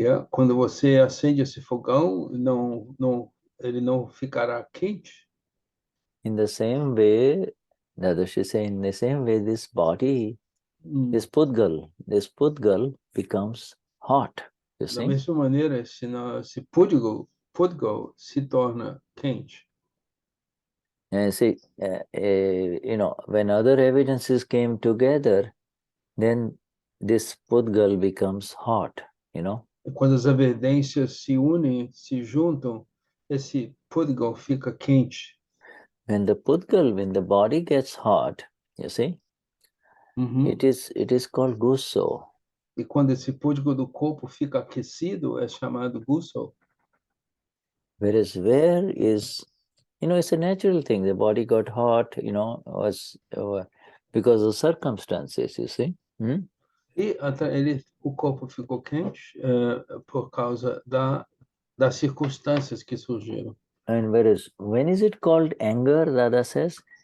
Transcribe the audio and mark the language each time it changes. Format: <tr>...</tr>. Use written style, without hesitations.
<pt>Quando você acende esse fogão, ele não ficará quente.</pt> <en>In the same way, the other, she says, in the same way, this body, this pudgal becomes hot. You see?</en> <pt>Da mesma maneira, esse pudgal se torna quente.</pt> <en>And see, when other evidences came together, then this pudgal becomes hot,</en> <pt>Quando as evidências se unem, se juntam, esse pudgal fica quente.</pt> <en>When the body gets hot, you see, it is called Gusso.</en> <pt>E quando esse pudgal do corpo fica aquecido, é chamado Gusso.</pt> <en>Whereas where is, it's a natural thing. The body got hot, was because of circumstances, you see.</en> <pt>E o corpo ficou quente por causa das circunstâncias que surgiram.</pt> <en>And whereas, when is it called anger, Dada says?</en>